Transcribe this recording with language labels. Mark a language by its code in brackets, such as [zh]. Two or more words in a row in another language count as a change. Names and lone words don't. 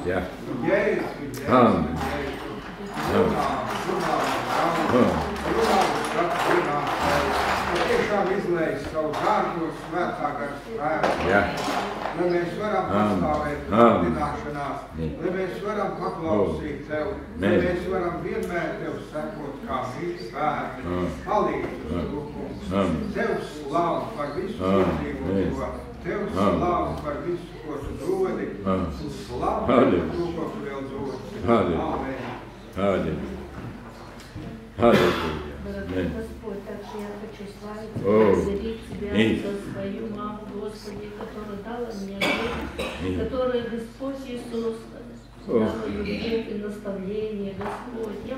[lv] Jēzus, runā tiešām izlējas savu dārgo svētā gara spēku, lai mēs varam pastāvēt padināšanās, lai mēs varam paklausīt Tev, lai mēs varam vienmēr Tev sekot kā mīļi bērni. Palīdzi uz to, kungs. Tev slavu par visu izdzīvoto, Tev slavu par visu, ko Tu dodi, un slavu par to, ko Tu vēl dodi. Amen. [ru] Аллилуйя. Аллилуйя. Господь, также я хочу славить, благодарить Тебя за свою маму, Господи, которая дала мне жизнь, которая, Господь Иисус, дала любовь и наставление, Господь.